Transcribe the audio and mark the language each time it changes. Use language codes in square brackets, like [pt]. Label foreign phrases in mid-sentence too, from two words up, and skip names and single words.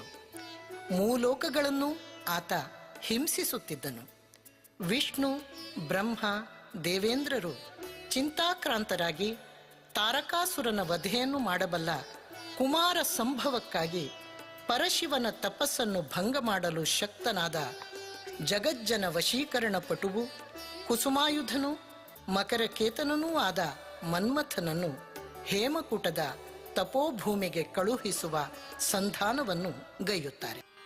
[kn] ಮೂಲೋಕಗಳನ್ನು ಆತ ಹಿಂಸಿಸುತ್ತಿದ್ದನು. ವಿಷ್ಣು, ಬ್ರಹ್ಮ, ದೇವೇಂದ್ರರು ಚಿಂತಾಕ್ರಾಂತರಾಗಿ ತಾರಕಾಸುರನ ವಧೆಯನ್ನು ಮಾಡಬಲ್ಲ ಕುಮಾರ ಸಂಭವಕ್ಕಾಗಿ ಪರಶಿವನ ತಪಸ್ಸನ್ನು ಭಂಗ ಮಾಡಲು ಶಕ್ತನಾದ ಜಗಜ್ಜನ ವಶೀಕರಣ ಪಟುವು ಕುಸುಮಾಯುಧನು ಮಕರಕೇತನನೂ ಆದ ಮನ್ಮಥನನ್ನು ಹೇಮಕೂಟದ ತಪೋಭೂಮಿಗೆ ಕಳುಹಿಸುವ ಸಂಧಾನವನ್ನು ಗೈಯುತ್ತಾರೆ.